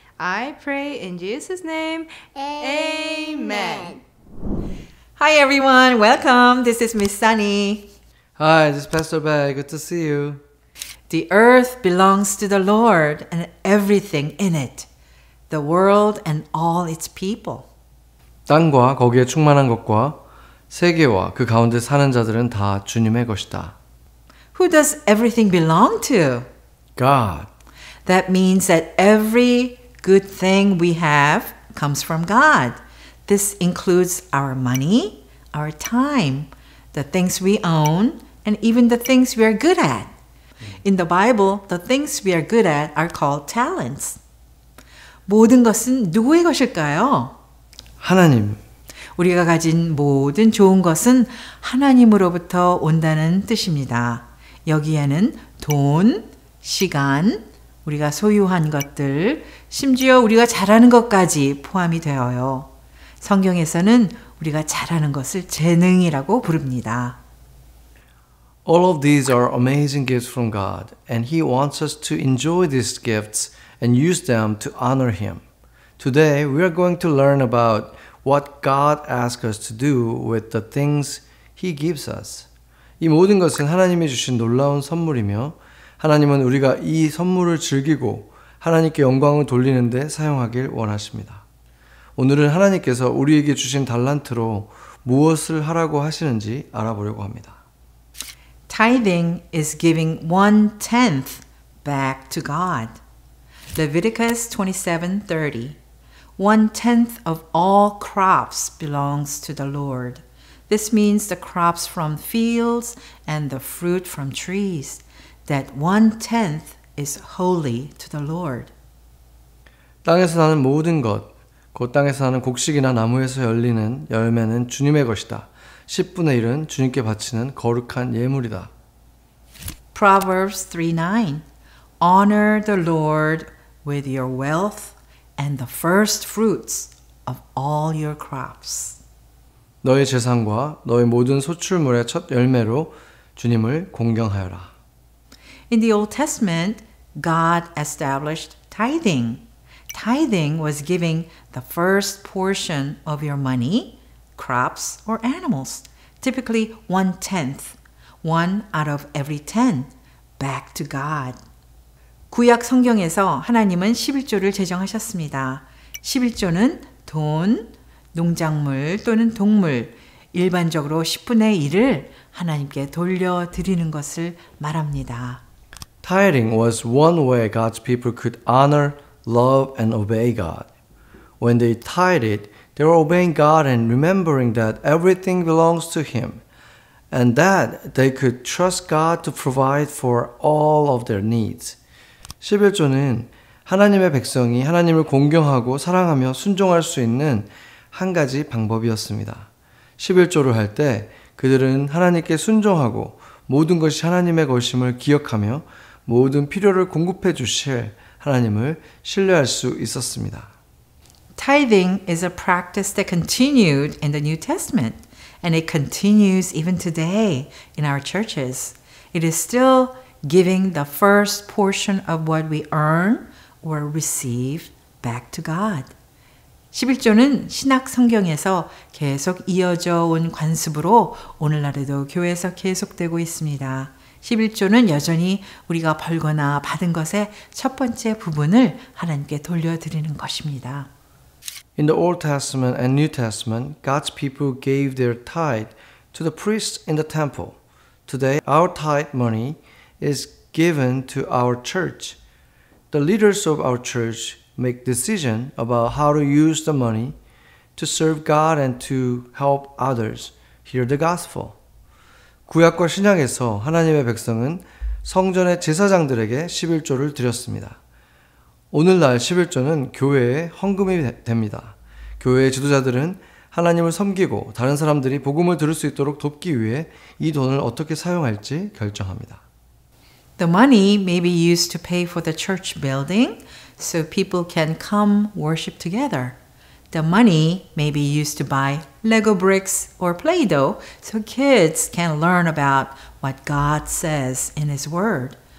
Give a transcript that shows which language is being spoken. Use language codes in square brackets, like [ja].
[en] I pray in Jesus' name. Amen. Hi everyone, welcome. This is Miss Sunny. Hi, this is Pastor Bay. Good to see you. The earth belongs to the Lord and everything in it, the world and all its people. [ko] 땅과 거기에 충만한 것과 세계와 그 가운데 사는 자들은 다 주님의 것이다. [en] Who does everything belong to? God. That means that every good thing we have comes from God. This includes our money, our time, the things we own, and even the things we are good at. In the Bible, the things we are good at are called talents. [ko] 모든 것은 누구의 것일까요? 하나님. 우리가 가진 모든 좋은 것은 하나님으로부터 온다는 뜻입니다. 여기에는 돈, 시간, 우리가 소유한 것들, 심지어 우리가 잘하는 것까지 포함이 되어요. 성경에서는 우리가 잘하는 것을 재능이라고 부릅니다. [en] All of these are amazing gifts from God, and He wants us to enjoy these gifts and use them to honor Him. Today, we are going to learn about what God asks us to do with the things He gives us. [ko] 이 모든 것은 하나님이 주신 놀라운 선물이며 하나님은 우리가 이 선물을 즐기고 하나님께 영광을 돌리는 데 사용하길 원하십니다. 오늘은 하나님께서 우리에게 주신 달란트로 무엇을 하라고 하시는지 알아보려고 합니다. [en] Tithing is giving 1/10 back to God. Leviticus 27:30. 1/10 of all crops belongs to the Lord. This means the crops from fields and the fruit from trees. That 1/10 is holy to the Lord. [ko] 땅에서 나는 모든 것, 곧 땅에서 나는 곡식이나 나무에서 열리는 열매는 주님의 것이다. 10분의 1은 주님께 바치는 거룩한 예물이다. [en] Proverbs 3:9. Honor the Lord with your wealth and the first fruits of all your crops. [ko] 너의 재산과 너의 모든 소출물의 첫 열매로 주님을 공경하여라. [en] In the Old Testament, God established tithing. Tithing was giving the first portion of your money, crops, or animals, typically 1/10, 1 out of every 10, back to God. [ko] 구약 성경에서 하나님은 11조를 제정하셨습니다. 11조는 돈, 농작물 또는 동물, 일반적으로 10분의 1을 하나님께 돌려드리는 것을 말합니다. [en] Tithing was one way God's people could honor, love, and obey God. When they tithed, they were obeying God and remembering that everything belongs to Him, and that they could trust God to provide for all of their needs. [ko] 11조는 하나님의 백성이 하나님을 공경하고 사랑하며 순종할 수 있는 한 가지 방법이었습니다. 11조를 할 때 그들은 하나님께 순종하고 모든 것이 하나님의 것임을 기억하며 모든 필요를 공급해 주실 하나님을 신뢰할 수 있었습니다. [en] Tithing is a practice that continued in the New Testament And it continues even today in our churches. It is still giving the first portion of what we earn or receive back to God. [ko] 11조는 신약 성경에서 계속 이어져 온 관습으로 오늘날에도 교회에서 계속되고 있습니다. 11조는 여전히 우리가 벌거나 받은 것의 첫 번째 부분을 하나님께 돌려드리는 것입니다. [en] In the Old Testament and New Testament, God's people gave their tithe to the priests in the temple. Today, our tithe money is given to our church. The leaders of our church make decision about how to use the money to serve God and to help others hear the gospel. [ko] 구약과 신약에서 하나님의 백성은 성전의 제사장들에게 11조를 드렸습니다. 오늘날 11조는 교회의 헌금이 됩니다. 교회의 지도자들은 하나님을 섬기고 다른 사람들이 복음을 들을 수 있도록 돕기 위해 이 돈을 어떻게 사용할지 결정합니다. [en] The money may be used to pay for the church building so people can come worship together. The money may be used to buy Lego bricks or Play-Doh so kids can learn about what God says in His Word.